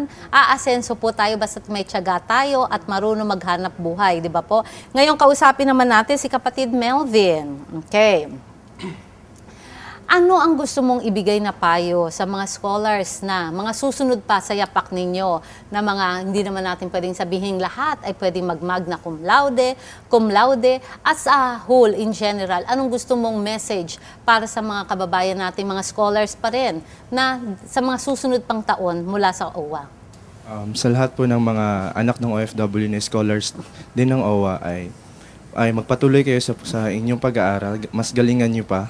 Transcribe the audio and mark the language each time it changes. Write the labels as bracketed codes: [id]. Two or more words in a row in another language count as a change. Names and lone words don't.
[tl] Aasenso po tayo basta may tiyaga tayo at marunong maghanap buhay, di ba po? Ngayon kausapin naman natin si kapatid Melvin. Okay. Ano ang gusto mong ibigay na payo sa mga scholars na mga susunod pa sa yapak ninyo na mga hindi naman natin pwedeng sabihin lahat ay pwedeng mag- [la] magna cum laude, [en] as a whole in general, [tl] anong gusto mong message para sa mga kababayan natin, mga scholars pa rin, na sa mga susunod pang taon mula sa OWA? Sa lahat po ng mga anak ng OFW na scholars din ng OWA ay magpatuloy kayo sa inyong pag-aaral, mas galingan nyo pa.